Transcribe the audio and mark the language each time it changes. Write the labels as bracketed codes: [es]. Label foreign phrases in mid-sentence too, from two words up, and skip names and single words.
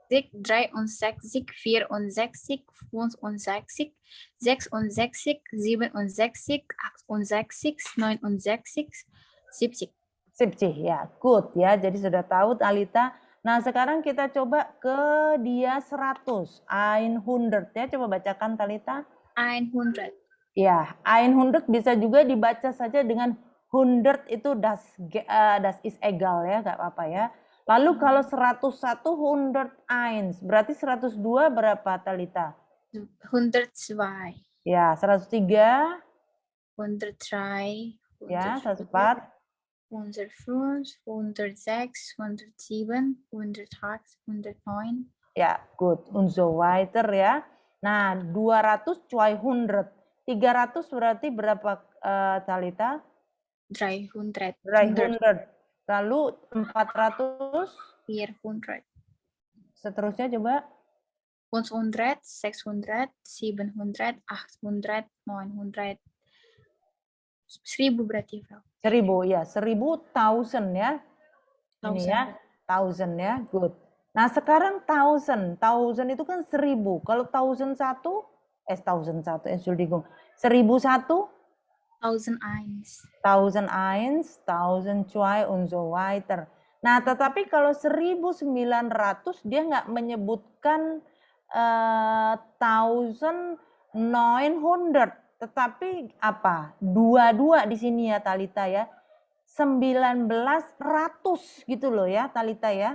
[id] 63, 64, 65, 66, 67, 68, 69, 70. 70 ya, good ya. Jadi sudah tahu Talita. Nah, sekarang kita coba ke dia 100. 100 ya. Coba bacakan Talita. 100. Ya, 100 bisa juga dibaca saja dengan 100 itu [de] das is egal [id] ya, nggak apa-apa ya. Lalu kalau 101 101, berarti 102 berapa Talita? 102. Ya, 103. 103. Ya, 104. 105, 106, 107, 108, 109. Ya, good. [de] Und so weiter [id] ya. Nah, 200 200. 300 berarti berapa Talita? 300. 300. Lalu 400. 400. Seterusnya coba. 500, 600, 700, 800, 900. 1000 berarti, Vel. 1000 ya, 1000 thousand ya. Ini ya, thousand ya, good. Nah, sekarang thousand itu kan 1000. Kalau thousand satu, [de] Entschuldigung. [id] 1001, 1001. [de] 1001, 1002 und so weiter. [id] Nah, tetapi kalau 1900 dia nggak menyebutkan 1900, tetapi apa? Dua di sini ya Talita ya. 1900 gitu loh ya Talita ya.